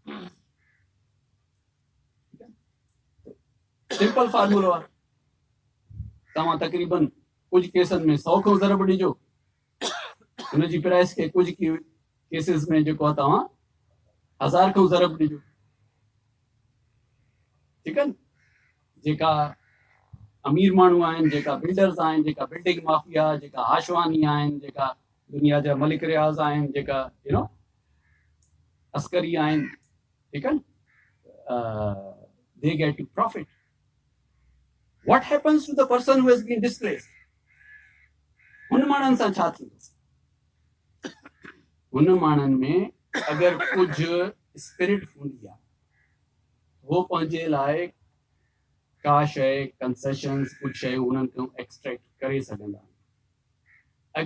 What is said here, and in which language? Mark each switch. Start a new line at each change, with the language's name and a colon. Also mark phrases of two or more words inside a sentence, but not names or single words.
Sindhi: सिंपल फार्मूलो आहे, तव्हां तक़रीबन कुझु केसनि में 100 खां ज़रब ॾिजो, हुनजी प्राइस खे कुझु केसिस में जेको आहे तव्हां 1000 खां ज़रब ॾिजो, ठीकु आहे न। जेका अमीर माण्हू आहिनि, जेका बिल्डर्स आहिनि, जेका बिल्डिंग माफिया, जेका हाशवानी आहिनि, जेका दुनिया जा मलिक रियाज़ आहिनि, जेका अस्करी आहिनि, ठीकु आहे न,
English: they get to profit. What happens to the person who has been displaced?
Sindhi: हुन माण्हुनि सां छा थींदो? हुन माण्हुनि में अगरि कुझु स्पिरिट हूंदी आहे, उहो पंहिंजे लाइ का शइ कंसेशन्स, कुझु शइ उन्हनि खां एक्सट्रैक्ट करे सघंदा आहिनि।